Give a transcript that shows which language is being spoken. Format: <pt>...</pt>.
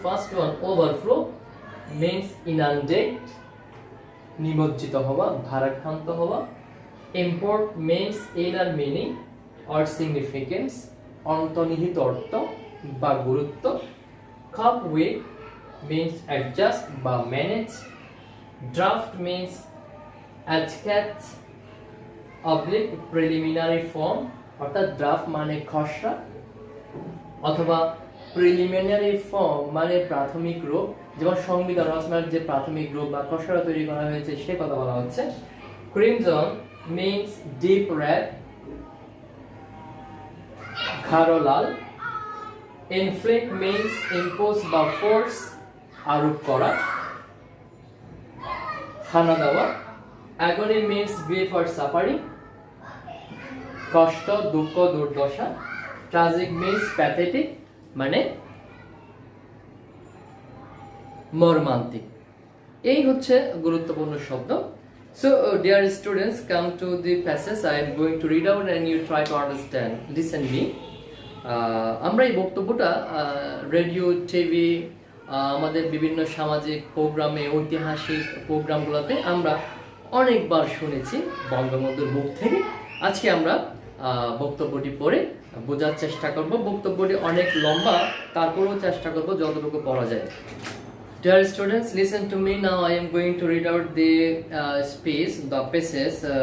<en>First one, overflow means inundate,</en> <bn>নিমজ্জিত হওয়া, ভারাক্রান্ত হওয়া।</bn> <en>import means inner meaning or significance,</en> <bn>অন্তর্নিহিত অর্থ বা গুরুত্ব।</bn> <en>cope with means adjust বা manage। draft means sketch oblique preliminary form,</en> <bn>অর্থাৎ ড্রাফট মানে খসড়া অথবা প্রিলিমিনারি ফর্ম মানে প্রাথমিক রূপ, যেমন সংবিধান রচনার যে প্রাথমিক রূপ বা খসড়া তৈরি করা হয়েছে সে কথা বলা হচ্ছে।</bn> <en>crimson means deep red,</en> <bn>গাঢ় লাল।</bn> <en>inflict means impose</en> <bn>বা force, আরোপ করা, খানা দেওয়া।</bn> <en>agony means grief or suffering,</en> <bn>কষ্ট দুঃখ দুর্দশা,</bn> <en>tragic means pathetic</en> <bn>মানে মর্মান্তিক। এই হচ্ছে গুরুত্বপূর্ণ শব্দ।</bn> <en>So dear students, come to the passage I am going to read out and you try to understand. Listen me.</en> <bn>আমরা এই বক্তব্যটা রেডিও, টিভি, আমাদের বিভিন্ন সামাজিক প্রোগ্রামে, ঐতিহাসিক প্রোগ্রামগুলোতে আমরা অনেকবার শুনেছি বঙ্গবন্ধুর মুখ থেকে। আজকে আমরা বক্তব্যটি পড়ে বোঝার চেষ্টা করব। বক্তব্যটি অনেক লম্বা, তারপরেও চেষ্টা করব যতটুকু পড়া যায়।</bn> <en>Dear students, listen to me now. I am going to read out the speech, the passage.</en>